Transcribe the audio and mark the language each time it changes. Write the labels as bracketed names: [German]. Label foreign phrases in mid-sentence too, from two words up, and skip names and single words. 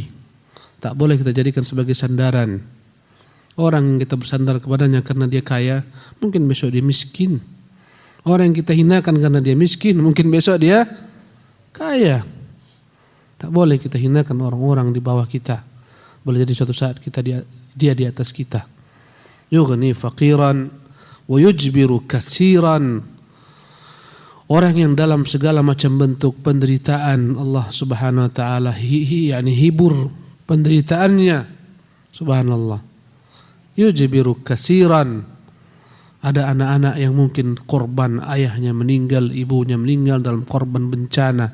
[Indonesian] Tak boleh kita jadikan sebagai sandaran. Orang yang kita bersandar kepadanya karena dia kaya, mungkin besok dia miskin. Orang yang kita hinakan karena dia miskin, mungkin besok dia kaya. Tak boleh kita hinakan orang-orang di bawah kita. Boleh jadi suatu saat dia di atas kita. [Arabic] يغني فقيرا ويجبر كثيرا. [Indonesian] Orang yang dalam segala macam bentuk penderitaan, Allah [Arabic] سبحانه وتعالى [Indonesian] hibur penderitaannya. [Arabic] سبحان الله. يجبر كثيرا. [Indonesian] Ada anak-anak yang mungkin korban ayahnya meninggal, ibunya meninggal dalam korban bencana.